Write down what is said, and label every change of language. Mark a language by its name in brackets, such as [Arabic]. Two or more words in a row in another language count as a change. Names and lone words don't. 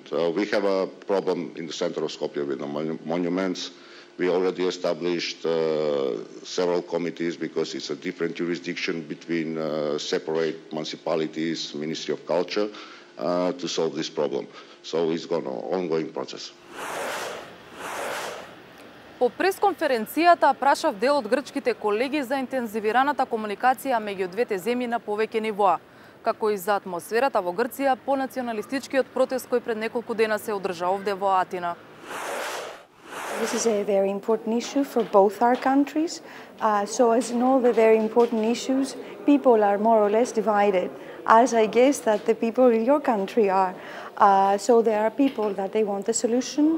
[English] We have a problem in the center of Skopje with the monuments. We already established several committees because it's a different jurisdiction between separate municipalities, Ministry of Culture, to solve this problem. So it's an ongoing process. [Macedonian] По пресконференцијата прашав дел од грчките колеги за интензивираната комуникација меѓу двете земји на повеќе нивоа, како и за атмосферата во Грција по националистичкиот протест кој пред неколку дена се одржа овде во Атина. [English] This is a very important issue for both our countries. So as in all the very important issues, people are more or less divided, as I guess that the people in your country are. So there are people that they want a solution.